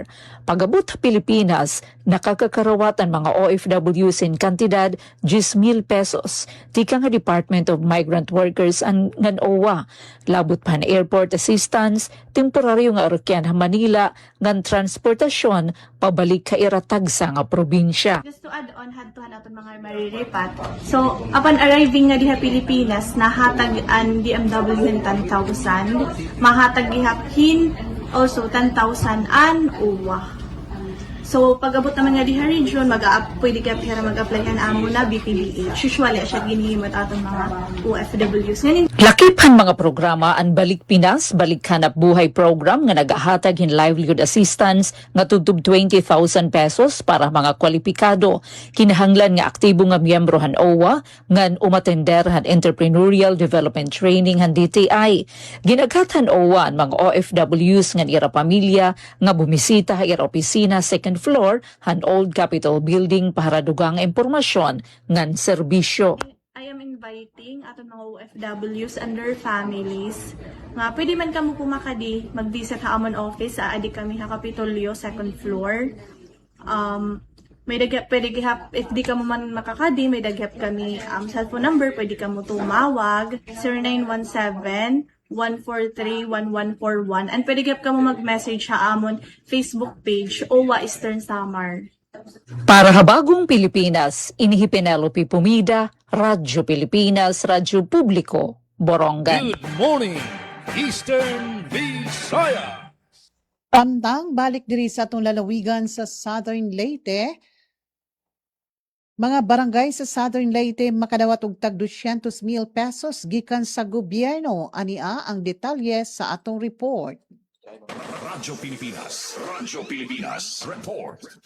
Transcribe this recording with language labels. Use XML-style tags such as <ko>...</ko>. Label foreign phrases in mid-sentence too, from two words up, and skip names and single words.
<war>Pagabot ha Pilipinas, nakakakarawat ang mga OFWs in kantidad 10,000 pesos. Tikang ha Department of Migrant Workers ang ngan OWA. Labot pa na</war> <en>airport assistance,</en> <war>temporaryo nga arukyan ha Manila, ngan transportasyon, pabalik ka iratagsa nga probinsya.</war> <en>Just to add on,</en> <war>hadtuhan aton mga mariripat. So, upon arriving nga diha Pilipinas, nahatag ang DMW 10,000, mahatag gihaphin also 10,000 an uwa. So, pag-abot naman nga diha region, pwede ka pera mag-apply ka na amo na BPDH. Usually, siya ginhimot atong mga OFWs. Ngayon, Lakip mga programa ang Balik Pinas, Balik Hanap Buhay program nga nagahatag hin</war> <en>livelihood assistance</en> <war>nga tubtub 20,000 pesos para mga kwalipikado. Kinahanglan nga aktibo nga miyembro han OWA ngan umatender han Entrepreneurial Development Training han DTI. Ginaghat han OWA ang mga OFWs nga ira pamilya nga bumisita ha ira opisina</war> <en>second floor</en> <war>han Old Capitol Building para dugang impormasyon ngan serbisyo.</war> <en>I am inviting</en> <war>aton mga OFWs</war> <en>and their families</en> <war>nga pwede man kamo pumakadi mag-visit ha amon office sa adi kami ha Kapitolyo</war> <en>second floor.</en> <war>May daghap pwede gihap if di ka mo man makakadi may daghap kami</war> <en>cellphone number</en> <war>pwede ka mo tumawag 0917-143-1141 and pwede gihap ka mo mag-message ha amon Facebook page OWA Eastern Samar. Para habagong Pilipinas, Inihi Penelope Pumida, Radyo Pilipinas, Radyo Publiko, Borongan.</war> <en>Good morning, Eastern Visaya.</en> <ceb>Tandang balik diri sa atong lalawigan sa Southern Leyte. Mga barangay sa Southern Leyte makadawat og tag 200,000 pesos gikan sa gobyerno. Ania ang detalye sa atong report. Radyo Pilipinas, report.</ceb>